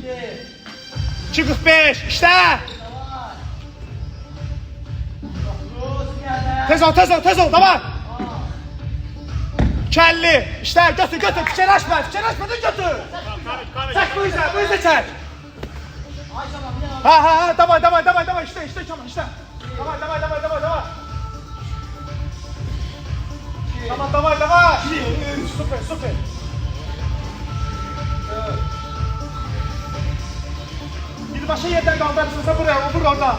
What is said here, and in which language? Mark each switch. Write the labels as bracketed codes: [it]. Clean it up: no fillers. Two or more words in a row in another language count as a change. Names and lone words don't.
[az] 2.45, işte. Tez ol, davay. 2.50, işte, götür, fikirləşmə, götür. Çək bu izə çək. Ha, davay, [tr] işte, Kemal, işte. Davay. Tamam, davay. Süper. Birbaşa yerden kaldırırsınsa buraya, vur orada.